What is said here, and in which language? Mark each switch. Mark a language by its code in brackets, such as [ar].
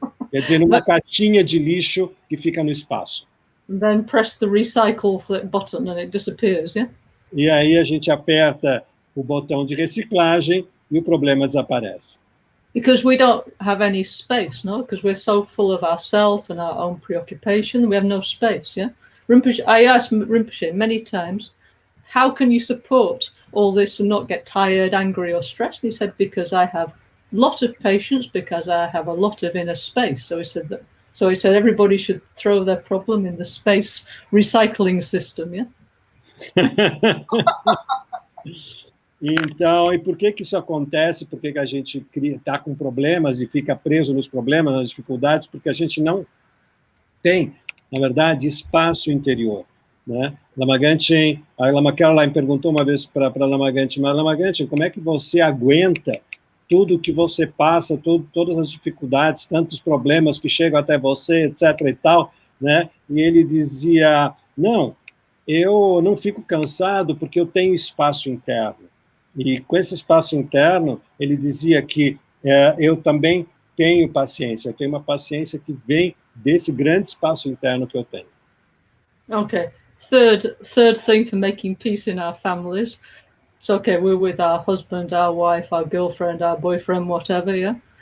[pt] Quer dizer, numa caixinha de lixo que fica no espaço. [en] And then press the recycle button and it disappears, yeah? [pt] E aí a gente aperta o botão de reciclagem e o problema desaparece. [en] Because we don't have any space, no? Because we're so full of ourselves and our own preoccupation, we have no space, yeah? Rinpoche, I asked Rinpoche many times, how can you support all this and not get tired, angry or stressed? And he said, because I have a lot of patience, because I have a lot of inner space. So he said everybody should throw their problem in the space recycling system, yeah? [pt] Então, e por que isso acontece? Por que a gente está com problemas e fica preso nos problemas, nas dificuldades? Porque a gente não tem, na verdade, espaço interior, né? Lama Gangchen, a Lama Caroline perguntou uma vez para Lama Gangchen, mas Lama Gangchen, como é que você aguenta tudo que você passa, todas as dificuldades, tantos problemas que chegam até você, etc. e tal, né? E ele dizia, não, eu não fico cansado porque eu tenho espaço interno. E com esse espaço interno, ele dizia que eu também tenho paciência. Eu tenho uma paciência que vem desse grande espaço interno que eu tenho. [en] Okay. Third thing for making peace in our families. It's okay, we're with our husband, our wife, our girlfriend, our boyfriend, whatever, yeah?